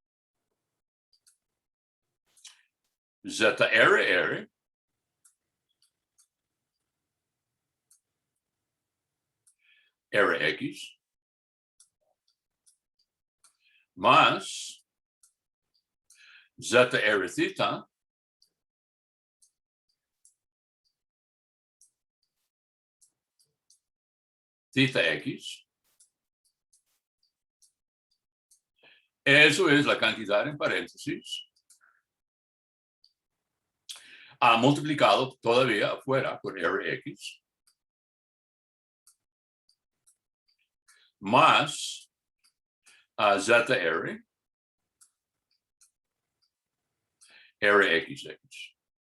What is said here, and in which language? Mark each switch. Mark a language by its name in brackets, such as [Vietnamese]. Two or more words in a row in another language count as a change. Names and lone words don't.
[Spanish] ZRR Rx más ZR theta theta x. Eso es la cantidad en paréntesis multiplicado todavía afuera por Rx más ZR Rxx.